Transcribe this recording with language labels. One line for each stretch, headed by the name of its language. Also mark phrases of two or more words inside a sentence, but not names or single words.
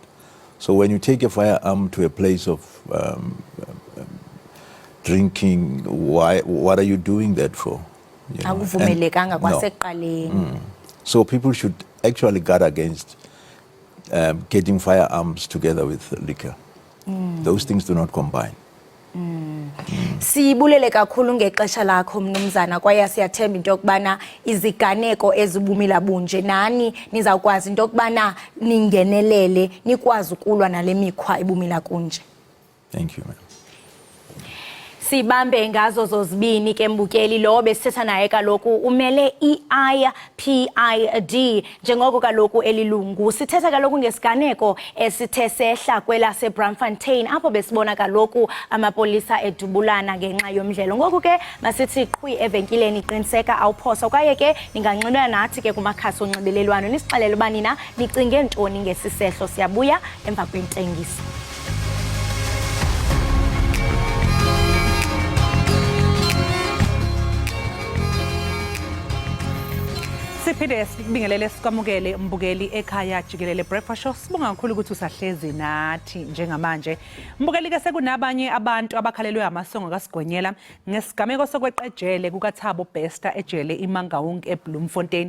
English: So when you take a firearm to a place of drinking, what are you doing that for? You know? So people should actually guard against getting firearms together with liquor. Those things do not combine.
Xhosa: Sibulele kakhulu ngexesha lakho mnumzana kwaye siyathemba into yokubana iziganeko ezibumila bunje nani nizawukwazi into yokubana ningenelele nikwazi ukulwa nale mikhwa ebumila kunje.
English: Thank you, ma'am.
Xhosa: Sibambe ngazo zozibini ke mbukeli lo besithetha naye kaloku umele i-IPID njengoko kaloku elilungu sithetha kaloku ngesiganeko esithe sehla kwelase Braamfontein apho besibona kaloku amapolisa edubulana ngenxa yomdlelo. Ngoku ke masithi qhwi evenkileni qiniseka awuphosa kwaye ke ninganxibelana nathi ke kumakhasi onxibelelwano nisixelele uba nina nicinge ntoni ngesisehlo. Siyabuya emva kwentengiso.
Zulu: Siphinde sibingelele sikwamukele mbukeli Ekhaya Jikelele
English: breakfast show.
Zulu: Sibonga kakhulu ukuthi usahlezi nathi njengamanje. Mbukeli ke sekunabanye abantu abakhalelwe amasongo kaSigonyela ngesigameko sokweqejele kukaThabo Bester ejele iMangaung eBloemfontein.